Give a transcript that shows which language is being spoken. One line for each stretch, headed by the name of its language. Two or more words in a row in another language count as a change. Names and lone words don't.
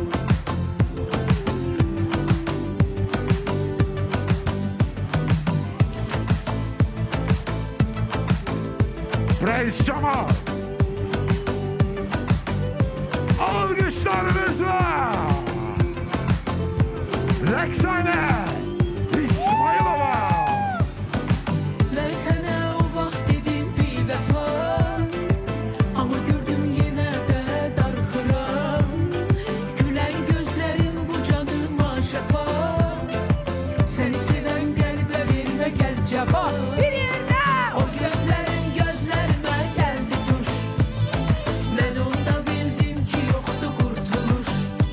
English: Praise Cemal.
Azerbaijani: Alkışlarınızla Rəqsanə İsmailova. Ben sana o vaxt dedim bir vəfa, ama gördüm yenə də darıxıram. Gülər gözlərim bu canıma şəfa, səni sevən qəlbə vermə gəl cəfa. Bir yerdə. O gözlərin gözlərimə gəldi tuş, mən onda bildim ki yoxdur qurtuluş.